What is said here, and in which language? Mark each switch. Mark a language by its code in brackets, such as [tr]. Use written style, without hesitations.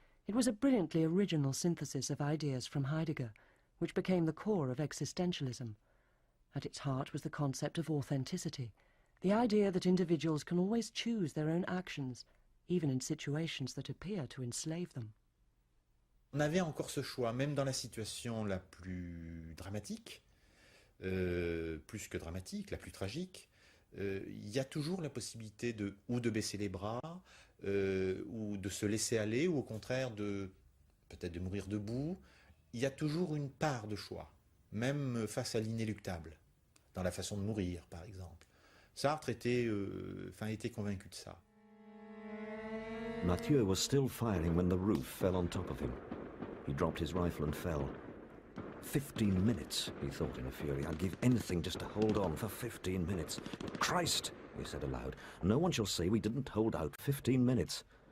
[en] It was a brilliantly original synthesis of ideas from Heidegger, which became the core of existentialism. At its heart was the concept of authenticity, the idea that individuals can always choose their own actions, even in situations that appear to enslave them. [fr] On avait encore ce choix, même dans la situation la plus dramatique, plus que dramatique, la plus tragique, il y a toujours la possibilité ou de baisser les bras, ou de se laisser aller, ou au contraire peut-être de mourir debout. Il y a toujours une part de choix, même face à l'inéluctable, dans la façon de mourir, par exemple. Sartre était convaincu de ça. [en] Mathieu was still firing when the roof fell on top of him. He dropped his rifle and fell. 15 minutes, he thought in a fury. I'd give anything just to hold on for 15 minutes. Christ, he said aloud, no one shall say we didn't hold out 15 minutes.